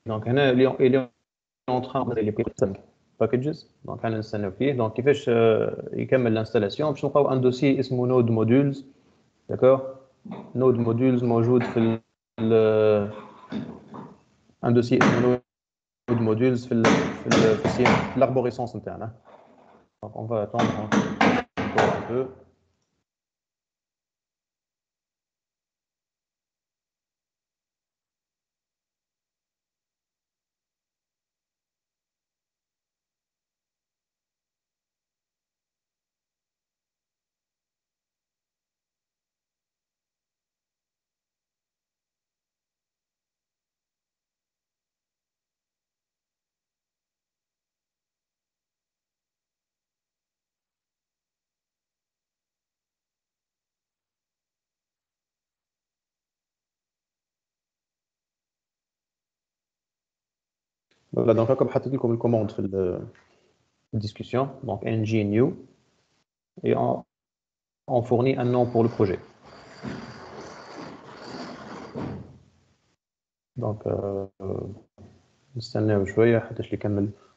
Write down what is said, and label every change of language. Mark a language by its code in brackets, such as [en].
[fr] Donc [ar] هنا [fr] il est en train de les packages. [ar] Donc انا نستناو فيه. دونك كيفاش يكمل الانستالاسيون باش نلقاو ان دوسي اسمه نود موديولز. داكور. نود موديولز موجود في ان دوسي اسمه نود موديولز في l'arborescence نتاعنا. [fr] Donc on va attendre encore un peu. Voilà, donc comme [ar] حطيت لكم الكوموند في الدiscussion. [fr] Donc ng new et on fournit un nom pour le projet. [ar] Donc نستناو شويه حتى يكمل.